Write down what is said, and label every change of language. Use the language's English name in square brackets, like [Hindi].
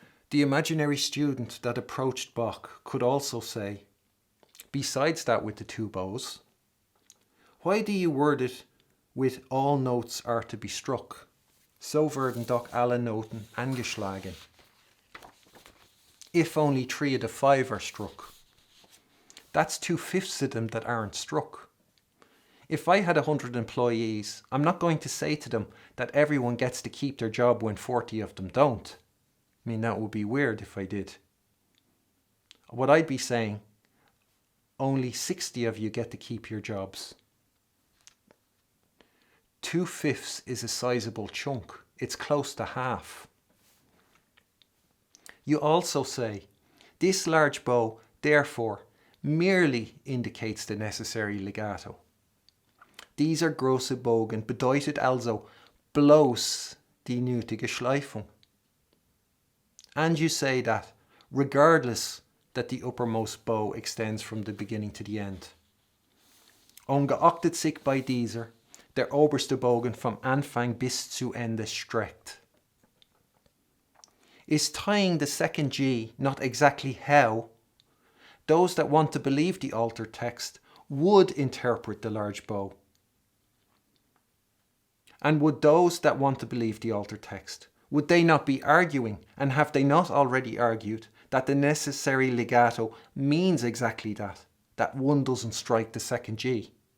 [English] The imaginary student that approached Bach could also say, besides that with the two bows, why do you word it with all notes are to be struck? [German] So werden doch alle Noten angeschlagen. [English] If only 3 of the 5 are struck. That's 2/5 of them that aren't struck. If I had 100 employees, I'm not going to say to them that everyone gets to keep their job when 40 of them don't. I mean, that would be weird if I did. What I'd be saying, only 60 of you get to keep your jobs. 2/5 is a sizable chunk. It's close to half. You also say, this large bow, therefore, merely indicates the necessary legato. [German] Dieser große Bogen bedeutet also bloß die nötige Schleifung. [English] And you say that, regardless that the uppermost bow extends from the beginning to the end. [German] Ungeachtet sich bei dieser der oberste Bogen vom Anfang bis zu Ende streckt. [English] Is tying the second G not exactly how those that want to believe the altered text would interpret the large bow? And would those that want to believe the altered text, would they not be arguing, and have they not already argued, that the necessary legato means exactly that one doesn't strike the second G?